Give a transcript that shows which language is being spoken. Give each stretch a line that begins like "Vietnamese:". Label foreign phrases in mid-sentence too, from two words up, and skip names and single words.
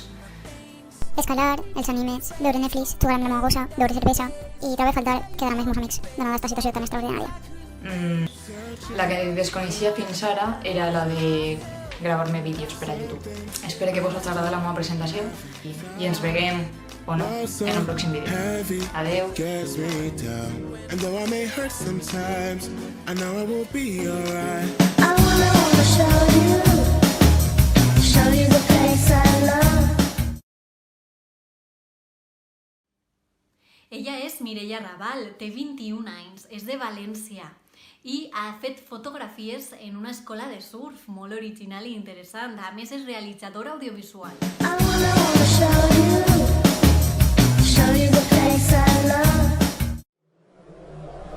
Catalan: Escalar, els animes, veure Netflix, jugar amb la meva gossa, beure cervesa i trobar a faltar quedar amb els meus amics, donada aquesta situació tan extraordinària. La que desconeixia fins ara era la de gravar-me vídeos per a YouTube. Espero que vos hagi agradat la meva presentació i ens veiem o no en un pròxim vídeo. Adeu!
English: And though I may hurt sometimes, I know I will be alright. I wanna show you the place I love.
Catalan: Ella és Mireia Raval, té 21 anys, és de València i ha fet fotografies en una escola de surf molt original i interessant. A més, és realitzadora audiovisual.
English: I wanna show you the place I love.